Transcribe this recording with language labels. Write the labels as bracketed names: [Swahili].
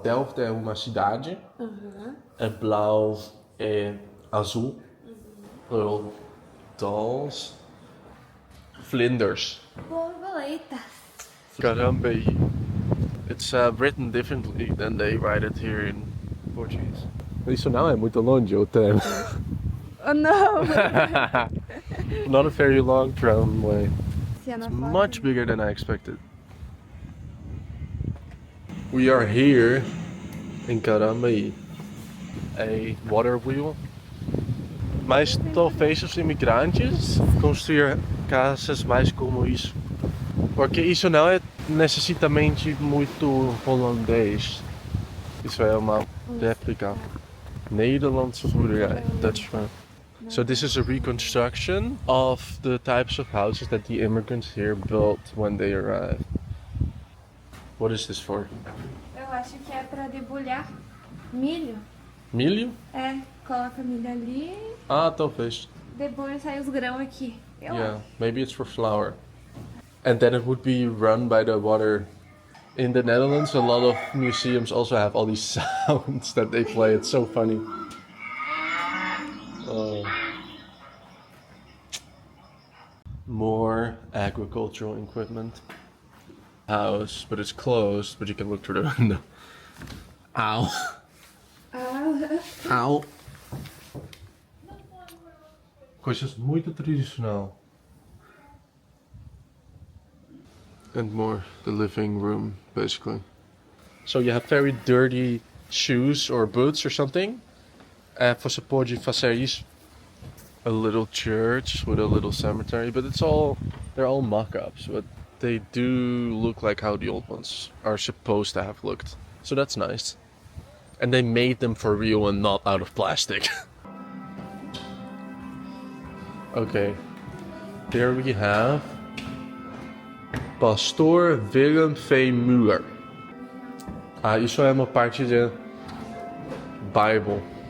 [Portuguese] Delft é uma cidade. É blauw é azul. [English] Little dolls. Vlinders. [Portuguese] Borboleta. Carambei. [English] It's written differently than they write it here in Portuguese. [Portuguese] Isso não é muito longe o trem. Oh, não. [English] Not a very long tramway. It's Much bigger than I expected. We are here in Carambei, a water wheel. [Portuguese] Mas talvez os imigrantes construíram casas mais como isso. Porque isso não é necessariamente muito holandês. Isso é uma réplica. [Dutch] Nederlandse boerderij, [English] Dutch farm. So this is a reconstruction of the types of houses that the immigrants here built when they arrived. What is this for? [Portuguese] Eu acho que é pra debulhar milho. Milho? É, coloca milho ali, Ah, talvez. debulha e sai os grãos aqui. [English] Yeah, maybe it's for flour. And then it would be run by the water. In the Netherlands, a lot of museums also have all these sounds that they play. It's so funny. More agricultural equipment. House, but it's closed, but you can look through the window. Ow. Ow. [Portuguese] Coisas muito tradicional. [English] And more the living room, basically. So you have very dirty shoes or boots or something. [Portuguese] Você pode fazer isso. [English] A little church with a little cemetery, but they're all mock-ups, but they do look like how the old ones are supposed to have looked. So that's nice. And they made them for real and not out of plastic. Okay, there we have Pastor Willem V. Muller. [Portuguese] Isso é uma parte de Bible.